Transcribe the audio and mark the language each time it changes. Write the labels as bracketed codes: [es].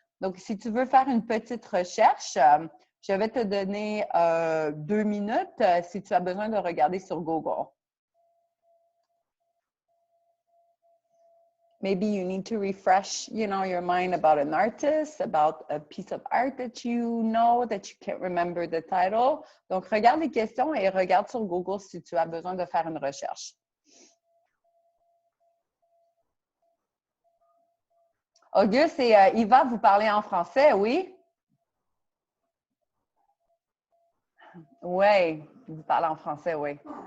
[fr] Donc, si tu veux faire une petite recherche, je vais te donner 2 minutes si tu as besoin de regarder sur Google. [en] Maybe you need to refresh, your mind about an artist, about a piece of art that you know, that you can't remember the title. [fr] Donc, regarde les questions et regarde sur Google si tu as besoin de faire une recherche. Auguste et Yva, vous parlez en français, oui? Oui, vous parlez en français, oui.